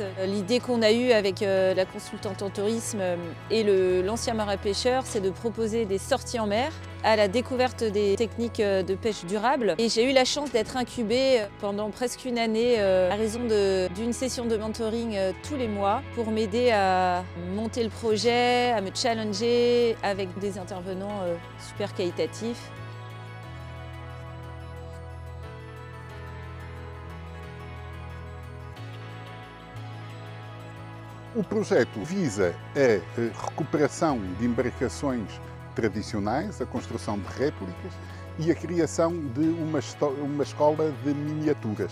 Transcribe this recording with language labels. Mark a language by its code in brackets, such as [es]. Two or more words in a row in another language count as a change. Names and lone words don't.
[fr] L'idée qu'on a eue avec la consultante en tourisme et l'ancien marin-pêcheur, c'est de proposer des sorties en mer à la découverte des techniques de pêche durable. Et j'ai eu la chance d'être incubée pendant presque une année à raison d'une session de mentoring tous les mois pour m'aider à monter le projet, à me challenger avec des intervenants super qualitatifs. [pt] O projeto visa a recuperação de embarcações tradicionais, a construção de réplicas e a criação de uma escola de miniaturas.